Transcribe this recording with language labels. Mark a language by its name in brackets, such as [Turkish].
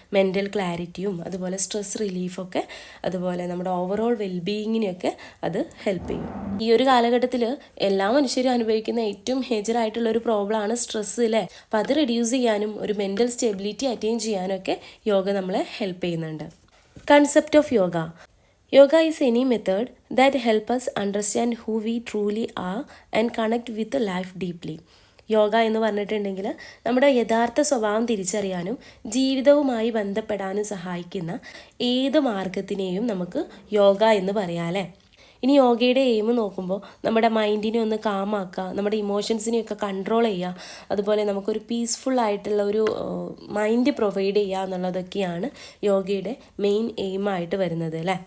[Malayalam] Mental ക്ലാരിറ്റിയും അതുപോലെ stress റിലീഫൊക്കെ, അതുപോലെ നമ്മുടെ ഓവറോൾ വെൽബീയിങ്ങിനെയൊക്കെ അത് ഹെൽപ്പ് ചെയ്യും. ഈ ഒരു കാലഘട്ടത്തിൽ എല്ലാ മനുഷ്യരും അനുഭവിക്കുന്ന ഏറ്റവും മേജറായിട്ടുള്ളൊരു പ്രോബ്ലമാണ് സ്ട്രെസ് അല്ലേ. അപ്പോൾ അത് റെഡ്യൂസ് ചെയ്യാനും ഒരു മെൻ്റൽ സ്റ്റെബിലിറ്റി അറ്റൈൻ ചെയ്യാനൊക്കെ യോഗ നമ്മളെ ഹെൽപ്പ് ചെയ്യുന്നുണ്ട്. [English] Concept of yoga. Yoga is any method that helps us understand who we truly are and connect with life deeply. [Malayalam] Yoga എന്ന് പറഞ്ഞിട്ടുണ്ടെങ്കിൽ നമ്മുടെ യഥാർത്ഥ സ്വഭാവം തിരിച്ചറിയാനും ജീവിതവുമായി ബന്ധപ്പെടാനും സഹായിക്കുന്ന ഏത് മാർഗത്തിനെയും നമുക്ക് യോഗ എന്ന് പറയാം അല്ലേ. ഇനി യോഗയുടെ എയിം നോക്കുമ്പോൾ നമ്മുടെ മൈൻഡിനെ ഒന്ന് കാമാക്കുക, നമ്മുടെ ഇമോഷൻസിനെയൊക്കെ കൺട്രോൾ ചെയ്യുക, അതുപോലെ നമുക്കൊരു പീസ്ഫുൾ ആയിട്ടുള്ള ഒരു മൈൻഡ് പ്രൊവൈഡ് ചെയ്യുക എന്നുള്ളതൊക്കെയാണ് യോഗയുടെ മെയിൻ എയിമായിട്ട് വരുന്നത് അല്ലേ.